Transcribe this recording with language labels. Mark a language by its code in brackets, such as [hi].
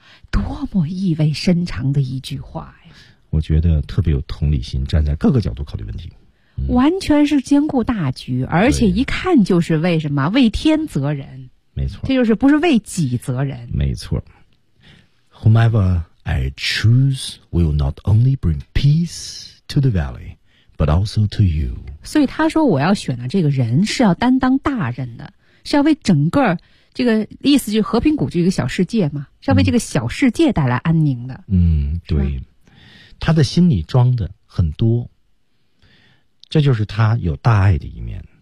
[zh] 多么意味深长的一句话呀。我觉得特别有同理心站在各个角度考虑问题。完全是兼顾大局而且一看就是为什么为天责人。没错。这就是不是为己责人。没错。 [en] Whomever,I choose will not only bring peace to the valley, but also to you. [zh] 所以他说我要选的这个人是要担当大任的，是要为整个这个意思就是和平谷这个小世界嘛，是要为这个小世界带来安宁的。对，他的心里装的很多，这就是他有大爱的一面。